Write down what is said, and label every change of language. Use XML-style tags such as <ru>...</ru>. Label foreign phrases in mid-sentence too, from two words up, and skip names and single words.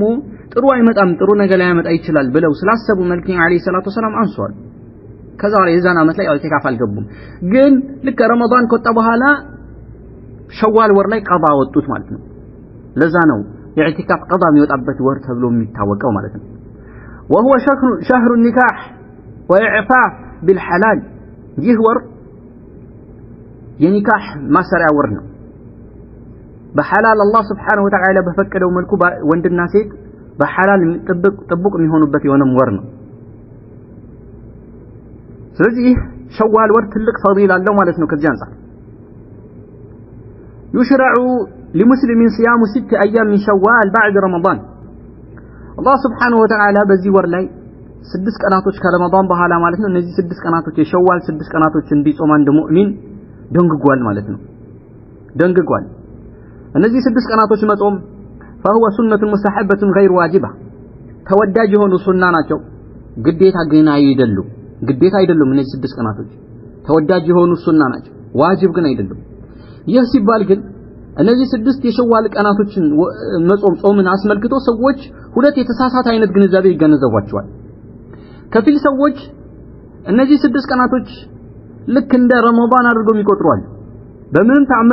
<am>ጥሩ አይመጣም ጥሩ ነገር ሊያመጣ ይችላል ብለው ስላሰቡ መልእክተኛው</am> <ar>عليه الصلاة السلام</ar> <am>አንሷል ከዛ የዛን አመት ላይ ኢዕቲካፍ አልገቡም ግን ልክ ረመዳን ከወጣ በኋላ ሸዋል ወር ላይ ቀባ ወጡት ማለት ነው ለዛ ነው ኢዕቲካፍ ቀባ የሚወጣበት ወር ተብሎ የሚታወቀው ማለት ነው</am> <ar>وهو شهر النكاح وإعفاف بالحلال يهور</ar> <am>የኒካህ ማሰሪያ ወር ነው በሐላል አላህ</am> <ar>سبحانه وتعالى</ar> <am>በፈቀደው መልኩ ወንድና ሴት በሐላል ጥብቅ የሚሆኑበት የሆነም ወር ነው ስለዚህ ሸዋል ወር ትልቅ ፈዲላ አለው ማለት ነው ከዚህ አንፃር</am> <ar>يشرع لمسلم صيام 6 أيام من شوال بعد رمضان الله سبحانه وتعالى</ar> <am>በዚህ ወር ላይ 6 ቀናቶች ከረመዳን በኋላ ማለት ነው እነዚህ 6 ቀናቶች የሸዋል 6 ቀናቶች እንዲጾም አንድ ሙእሚን ደንግጓል ማለት ነው ደንግጓል እነዚህ 6 ቀናቶች መጾም</am> <ar>فهو سنة مستحبة غير واجبة</ar> <am>ተወዳጅ የሆኑ ሱና ናቸው ግዴታ ግን አይደሉም እነዚህ 6 ቀናቶች ተወዳጅ የሆኑ ሱና ናቸው ዋጅብ ግን አይደሉም ይህ ሲባል ግን እነዚህ 6 የሸዋል ቀናቶችን መጾም ጾምን አስመልክቶ ሰዎች ሁለት የተሳሳተ አይነት ግንዛቤ ይገነዘቧቸዋል ከፊል ሰዎች እነዚህ 6 ቀናቶች ልክ እንደ ረመዳን አድርገው ይቆጥሯል በምንም ተአምር</am>